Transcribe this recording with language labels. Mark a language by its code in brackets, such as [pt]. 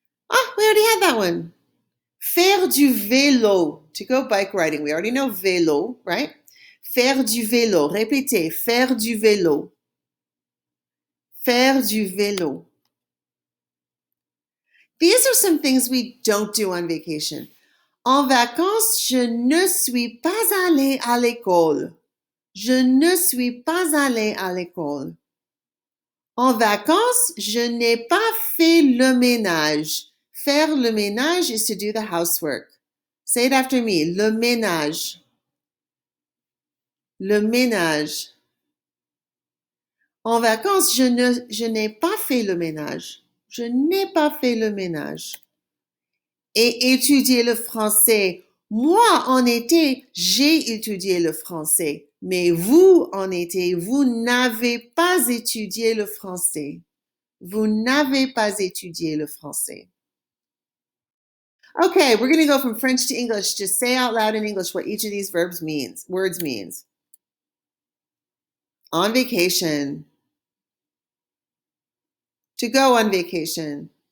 [en] Ah, we already had that one. [fr] Faire du vélo. [en] To go bike riding. We already know vélo, right? [fr] Faire du vélo. Répétez. Faire du vélo. Faire du vélo. [en] These are some things we don't do on vacation. [fr] En vacances, je ne suis pas allé à l'école. Je ne suis pas allé à l'école. En vacances, je n'ai pas fait le ménage. Faire le ménage [en] is to do the housework. Say it after me. [fr] Le ménage. Le ménage. En vacances, je n'ai pas fait le ménage. Je n'ai pas fait le ménage. Et étudier le français. Moi, en été, j'ai étudié le français. Mais vous, en été, vous n'avez pas étudié le français. Vous n'avez pas étudié le français. [en] Okay, we're going to go from French to English. Just say out loud in English what each of these words means. On vacation. To go on vacation.